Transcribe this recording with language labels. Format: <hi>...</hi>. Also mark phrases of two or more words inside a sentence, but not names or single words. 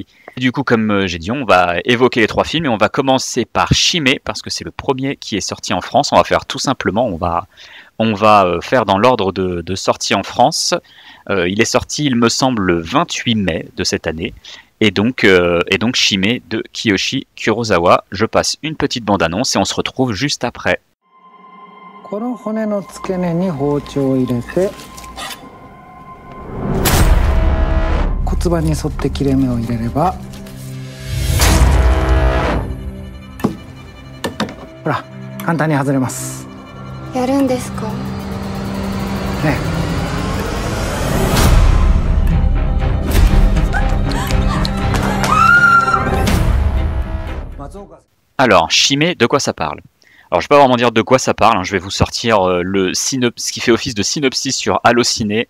<fr>Du coup, comme j'ai dit, on va évoquer les 3 films et on va commencer par Shime parce que c'est le premier qui est sorti en France. On va faire tout simplement, on va faire dans l'ordre de sortie en France. Il est sorti, il me semble, le 28 mai de cette année. Et donc Shime de Kiyoshi Kurosawa. Je passe une petite bande-annonce et on se retrouve juste après.</fr> <ja>この骨の付け根に包丁を入れて骨盤に沿って切れ目を入れればほら簡単に外れます。やるんですか？ね。</ja> <fr>Alors, Shime, de quoi ça parle ? Alors, je ne vais pas vraiment dire de quoi ça parle, hein. Je vais vous sortir ce qui fait office de synopsis sur Allociné.</fr>